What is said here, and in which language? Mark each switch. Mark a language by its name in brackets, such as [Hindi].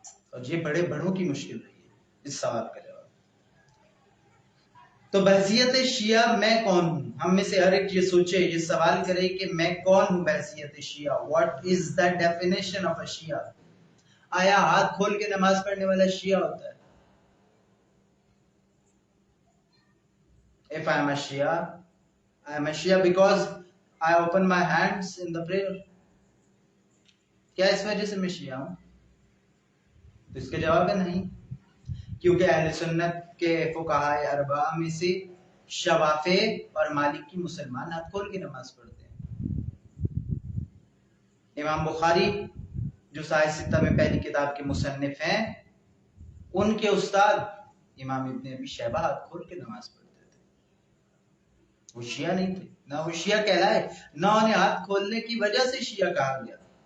[Urdu] اور یہ بڑے بڑوں کی مشکل رہی ہے اس سوال کا جواب. تو بحیثیت شیعہ میں کون ہوں؟ ہم میں سے ہر ایک یہ سوچے، یہ سوال کرے کہ میں کون ہوں بحیثیت شیعہ. [English] What is the definition of a Shia? [Urdu] آیا ہاتھ کھول کے نماز پڑھنے والا شیعہ ہوتا ہے؟ [English] If I am a Shia, I am a Shia because I open my hands in the prayer. [Urdu] کیا اس وجہ سے میں شیعہ ہوں؟ تو اس کا جواب ہے نہیں، کیونکہ اہل سنت کے فقہاء اربعہ میں سے شوافع اور مالکی مسلمان ہاتھ کھول کے نماز پڑھتے ہیں۔ امام بخاری جو صحیح ستہ میں پہلی کتاب کے مصنف ہیں، ان کے استاد امام ابن ابی شیبہ ہاتھ کھول کے نماز پڑھتے تھے۔ وہ شیعہ نہیں تھے، نہ وہ شیعہ کہلائے، نہ انہیں ہاتھ کھولنے کی وجہ سے شیعہ کہا گیا۔